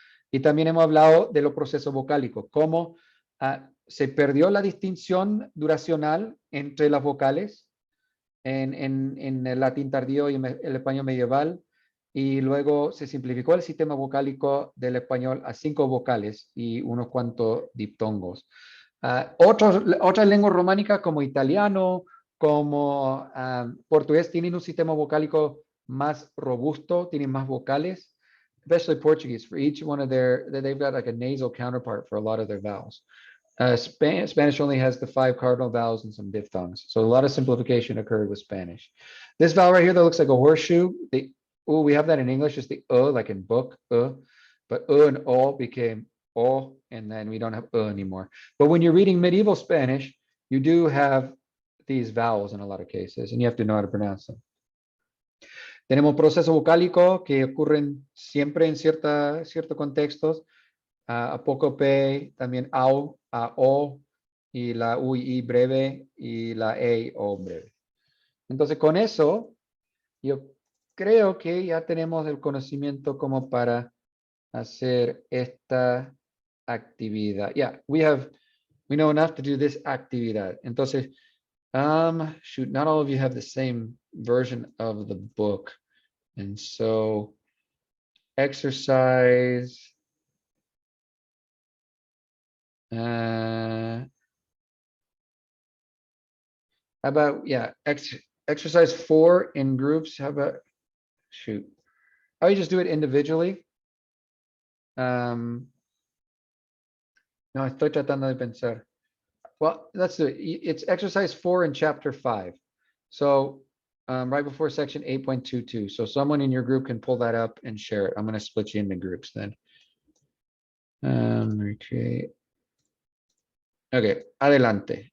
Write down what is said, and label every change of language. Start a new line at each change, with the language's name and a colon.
Spanish: Y también hemos hablado de los procesos vocálicos, cómo se perdió la distinción duracional entre las vocales en el latín tardío y el español medieval, y luego se simplificó el sistema vocálico del español a 5 vocales y unos cuantos diptongos. Otras lenguas románicas como italiano, como portugués, tienen un sistema vocálico más robusto, tienen más vocales,
English: especially Portuguese. For each one of they've got like a nasal counterpart for a lot of their vowels. Spanish only has the 5 cardinal vowels and some diphthongs. So a lot of simplification occurred with Spanish. This vowel right here that looks like a horseshoe, we have that in English, it's the like in book, but and o became o, and then we don't have anymore. But when you're reading medieval Spanish, you do have these vowels in a lot of cases, and you have to know how to pronounce them.
Spanish: Tenemos procesos vocálicos que ocurren siempre en ciertos contextos. Apócope, también au, a o, y la u y i breve, y la e o breve. Entonces, con eso, yo creo que ya tenemos el conocimiento como para hacer esta actividad.
English: Yeah, we know enough to do this actividad.
Spanish: Entonces,
English: shoot, not all of you have the same version of the book. And so, exercise. How about, yeah, exercise 4 in groups. How about, shoot, oh, you just do it individually.
Spanish: No, estoy tratando de pensar.
English: Well, let's do it. It's exercise 4 in chapter 5. So right before section 8.22. So someone in your group can pull that up and share it. I'm going to split you into groups then. Recreate. Okay,
Spanish: adelante.